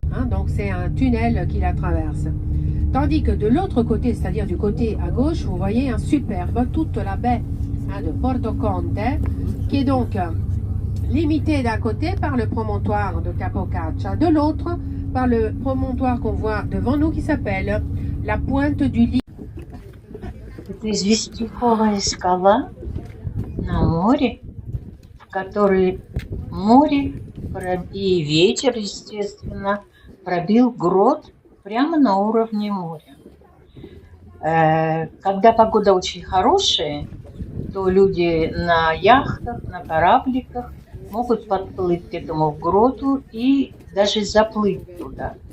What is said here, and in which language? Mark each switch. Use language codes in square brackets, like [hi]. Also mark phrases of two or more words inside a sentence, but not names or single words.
[fr] Hein, donc c'est un tunnel qui la traverse. Tandis que de l'autre côté, c'est-à-dire du côté à gauche, vous voyez un superbe, toute la baie, hein, de Porto Conte, qui est donc limitée d'un côté par le promontoire de Capocaccia, de l'autre par le promontoire qu'on voit devant nous qui s'appelle la pointe du Lit. [ru] Это известняковая скала на море, в которой море и ветер, естественно, пробил грот прямо на уровне моря. Когда погода очень хорошая, то люди на яхтах, на корабликах могут подплыть к этому гроту и даже заплыть туда.